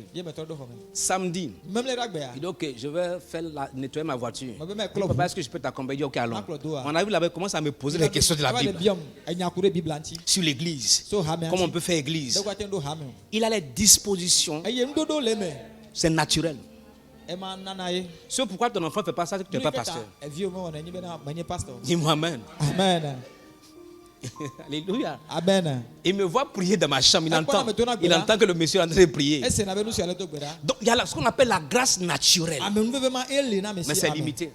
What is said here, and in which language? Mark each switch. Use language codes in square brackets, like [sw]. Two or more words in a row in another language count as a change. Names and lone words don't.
[fr] Samedi, il dit ok, je vais nettoyer ma voiture. Papa, est-ce que je peux t'accompagner? Il dit ok, allons. On arrive là-bas, il commence à me poser des questions de la Bible. Sur l'église. Comment on peut faire église? Il a les dispositions. C'est naturel. [ee] Ema nana ye. [fr] C'est pourquoi ton enfant ne fait pas ça, c'est que tu n'es pas pasteur. Dis-moi Amen. Amen. Alléluia. Amen. Il me voit prier dans ma chambre, il entend que le monsieur est en train de prier. Donc il y a ce qu'on appelle la grâce naturelle. Mais c'est limité.